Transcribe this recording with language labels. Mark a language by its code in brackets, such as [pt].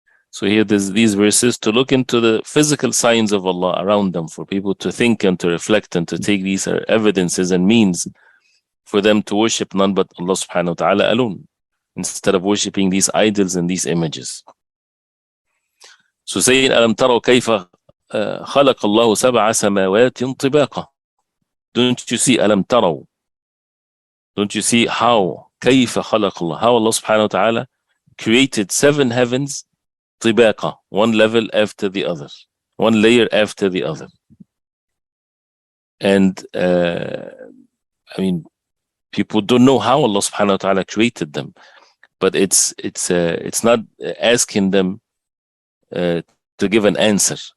[en] So here there's these verses to look into the physical signs of Allah around them, for people to think and to reflect and to take these evidences and means for them to worship none but Allah subhanahu wa ta'ala alone, instead of worshipping these idols and these images. So saying [ar] ألم تروا كيف خلق الله سبع سماوات طباقا. [en] Don't you see [ar] ألم تروا? [en] Don't you see how [ar] كيف خلق الله, [en] how Allah subhanahu wa ta'ala created 7 heavens [ar] طباقة, [en] one level after the other, one layer after the other. And I mean, people don't know how Allah subhanahu wa ta'ala created them, but it's not asking them to give an answer.